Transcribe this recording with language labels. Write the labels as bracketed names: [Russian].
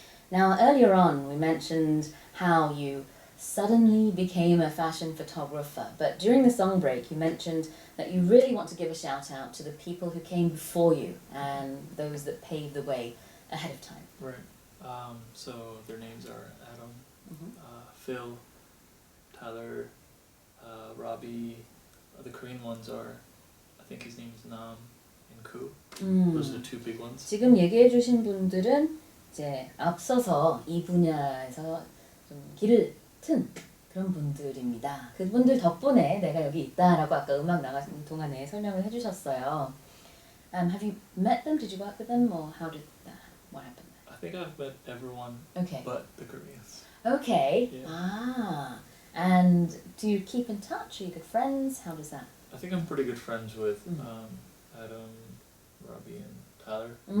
[English] Now, earlier on, we mentioned how you suddenly became a fashion photographer, but during the song break, you mentioned that you really want to give a shout out to the people who came before you and those that paved the way ahead of time. Right. So their names are Adam, Phil, Tyler, Robbie. The Korean ones are, I think his name is Nam and Koo. Those are the two big ones. [Korean] 지금 얘기해 주신 분들은 이제 앞서서 이 분야에서 좀 길을 튼 그런 분들입니다. 그분들 덕분에 내가 여기 있다라고 아까 음악 나가는 동안에 설명을 해주셨어요. [English] Have you met them? Did you work with them, or how did that? What happened? I think I've met everyone Okay. but the Koreans. Okay. Yeah. And do you keep in touch? Are you good friends? How does that? I think I'm pretty good friends with Adam, Robbie, and Tyler.